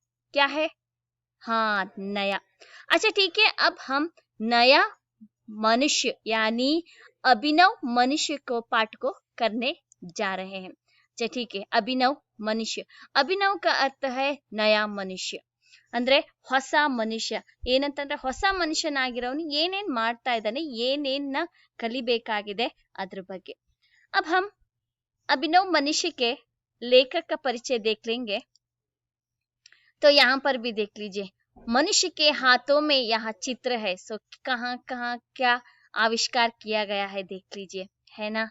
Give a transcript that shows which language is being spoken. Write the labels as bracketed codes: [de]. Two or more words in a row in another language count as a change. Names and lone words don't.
[hi] क्या है? हाँ, नया। अच्छा ठीक है, अब हम नया मनुष्य यानी अभिनव मनुष्य को पाठ को करने जा रहे हैं। अच्छा ठीक है, अभिनव मनुष्य। अभिनव का अर्थ है नया मनुष्य, [kn] ಅಂದ್ರೆ ಹೊಸ ಮನುಷ್ಯ। ಏನಂತಂದ್ರೆ ಹೊಸ ಮನುಷ್ಯನಾಗಿರೋನು ಏನೇನ್ ಮಾಡ್ತಾ ಇದ್ದಾನೆ, ಏನೇನ್ನ ಕಲಿಬೇಕಾಗಿದೆ ಅದ್ರ ಬಗ್ಗೆ। [hi] अब हम अभिनव मनुष्य के लेखक का परिचय देख लेंगे। तो यहाँ पर भी देख लीजिए, मनुष्य के हाथों में यह चित्र है। सो कहाँ कहाँ क्या आविष्कार किया गया है देख लीजिए, है ना।